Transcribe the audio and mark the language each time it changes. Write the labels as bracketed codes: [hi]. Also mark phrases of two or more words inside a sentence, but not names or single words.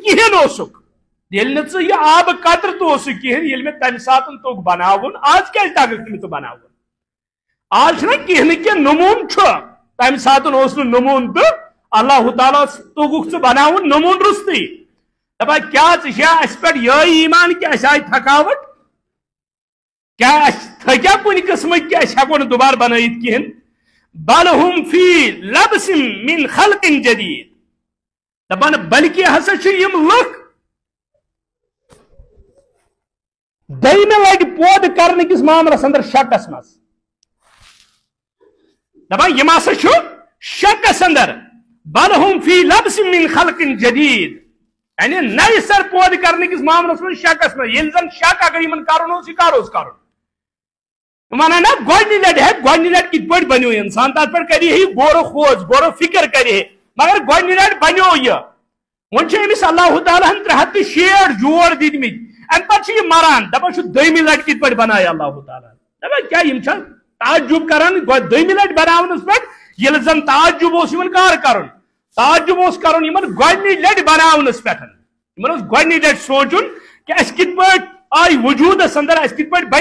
[ks] کہین اوسُکھ ییٚلہِ نہٕ ژٕ یہِ آبہٕ قطرٕ تہِ اوسُکھ کہین ییٚلہِ مےٚ تمہِ ساتہٕ توٚگ بناوُن آز کیازِ تگکھ نہٕ ژٕ بناوُن آز چھُنہ کینٛہہ نہٕ کینٛہہ نموٗن چھُ تمہِ ساتہٕ اوس نہٕ نموٗن تہٕ اللہ تعالیٰ توٚگُکھ ژٕ بناوُن نموٗن روٚستٕے دپا کیاہ ژٕ چھا اسہِ پٮ۪ٹھ یِہوے ایمان کہ اسہِ آیہِ تھکاوٹ کیا اسہِ تھکیا کُنہِ قٕسمٕکۍ کہ أسۍ ہٮ۪کو نہٕ دُبارٕ بنٲیِتھ کہین [ar] بل ہم فی لبس من خلق جدید [ks] دپان بلکہ ہسا چھ یم لُکھ دم لٹ پود کرنے کس معاملس اندر شکس مز دپان یم ہسا چھ شکس اندر [ar] بل ہم فی لبس من خلق جدید [ks] یعنی نئی سر پود کرنے کس معاملس من شکس مز یل زن شک اگر یمن کرن اوس یہ کروس کرن ونان نا گۄڈنہِ لٹہِ ہے گۄڈنہِ لٹہِ کِتھ پٲٹھۍ بنیو انسان تتھ پٮ۪ٹھ کرِ ہے غور و خوض غور و فکر کرِ ہے مگر گۄڈنہِ لٹہِ بنیو یہ وۄنۍ چھِ أمِس اللہ تعالیٰ ہن 360 جوڑ دِتمٕتۍ امہِ پتہٕ چھُ یہِ مران دپان چھُ دوٚیمہِ لٹہِ کِتھ پٲٹھۍ بنایہِ اللہ تعالیٰ دپان کیٛاہ یِم چھا تعجب کران دوٚیمہِ لٹہِ بناونس پٮ۪ٹھ ییٚلہِ زن تعجب اوس یِمن کر کرُن تعجب اوس کرُن یِمن گۄڈنِچ لٹہِ بناونس پٮ۪ٹھ یِمن اوس گۄڈنِچ لٹہِ سونٛچُن کہِ اَسہِ کِتھ پٲٹھۍ آیہِ وجوٗدس اندر اَسہِ کِتھ پٲٹھۍ